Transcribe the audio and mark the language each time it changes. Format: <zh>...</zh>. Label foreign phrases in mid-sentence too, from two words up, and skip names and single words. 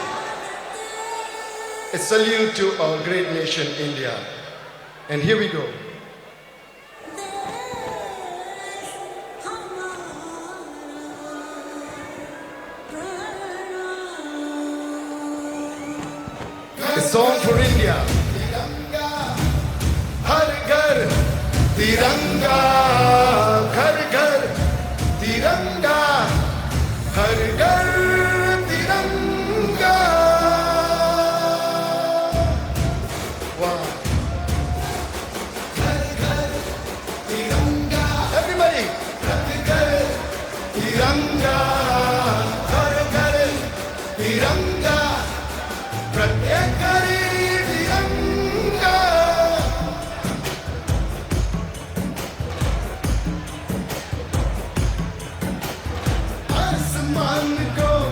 <en>A salute to our great nation, India. And here we go. A song for India.</en> <hi>तिरंगा, हर घर, तिरंगा, घर घर, तिरंगा, हर घर, तिरंगा.</hi> <en>Wow.</en> <hi>घर घर, तिरंगा. Everybody. घर घर, तिरंगा, घर घर, तिरंगा. प्रत्येक घड़ी तिरंगा. आसमान को</hi>